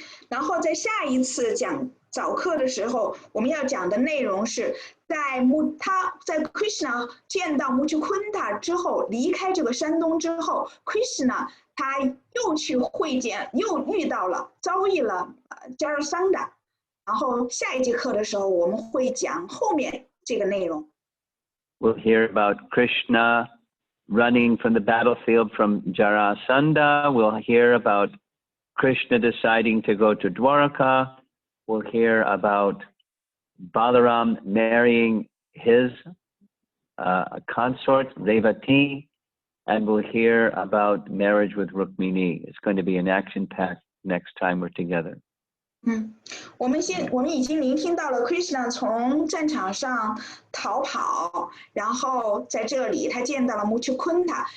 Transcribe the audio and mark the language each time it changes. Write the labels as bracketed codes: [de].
[zh] 然后在下一次讲早课的时候，我们要讲的内容是在 Krishna 见到 Mucukunda 之后，离开这个山洞之后 ，Krishna 他又去会见，又遭遇了Jarasandha。然后下一节课的时候，我们会讲后面这个内容。 [en] We'll hear about Krishna running from the battlefield from Jarasandha. We'll hear about Krishna deciding to go to Dwaraka. We'll hear about Balaram marrying his consort, Revati, and we'll hear about marriage with Rukmini. It's going to be an action-packed next time we're together. [zh] 我们已经聆听到了 Krishna 从战场上逃跑，然后在这里他见到了 Mucukunda。